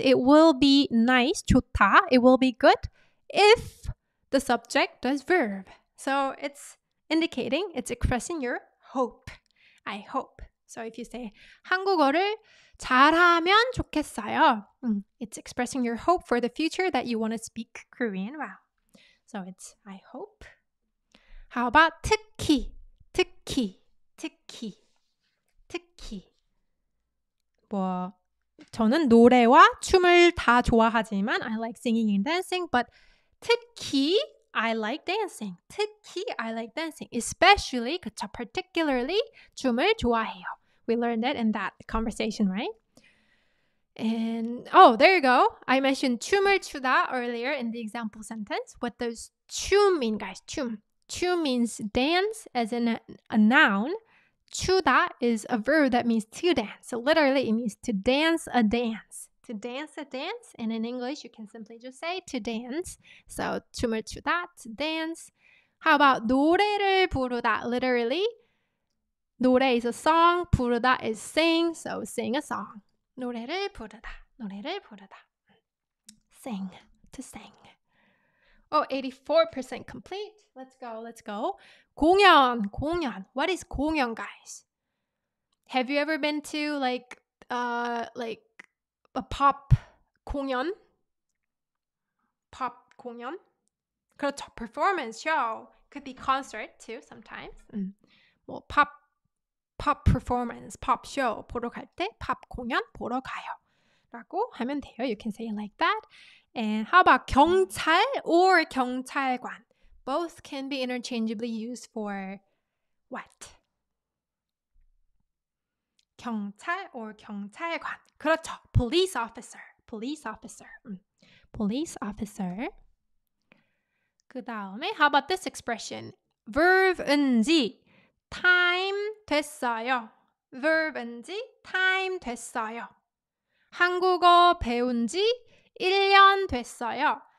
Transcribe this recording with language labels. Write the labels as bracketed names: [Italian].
[English] It will be nice. 좋다. It will be good if the subject does verb. So it's indicating, it's expressing your hope. I hope. So if you say 한국어를 잘하면 좋겠어요. It's expressing your hope for the future that you want to speak Korean well. So it's I hope. How about 특히, 특히, 특히, 특히. [Korean] 뭐 저는 노래와 춤을 다 좋아하지만 [English] I like singing and dancing, but 특히 I like dancing. 특히 I like dancing. [Korean] Especially, 그쵸, particularly 춤을 좋아해요. [English] We learned that in that conversation, right? And oh, there you go. I mentioned 춤을 추다 earlier in the example sentence. What does 춤 mean, guys? 춤. 춤 means dance as in a noun. 추다 is a verb that means to dance. So literally it means to dance a dance. To dance a dance. And in English, you can simply just say to dance. So 춤을 추다, to dance. How about 노래를 부르다? Literally, 노래 is a song, 부르다 is sing. So sing a song. [Korean] 노래를 부르다, 노래를 부르다. [English] Sing, to sing. Oh, 84% complete. Let's go, let's go. 공연, 공연. What is 공연, guys? Have you ever been to like a pop 공연? Pop 공연? 그렇죠. Performance show. Could be concert too sometimes. [Korean] 뭐 pop performance, pop show 보러 갈 때 pop 공연 보러 가요. 라고 하면 돼요. [English] You can say it like that. And how about 경찰 or 경찰관? Both can be interchangeably used for what? 경찰 or 경찰관. 그렇죠. Police officer. Police officer. Police officer. [Korean] 그 다음에 [English] how about this expression? verb인지 time 됐어요. [Korean] verb인지 time 됐어요. 한국어 배운 지 1년 됐어요.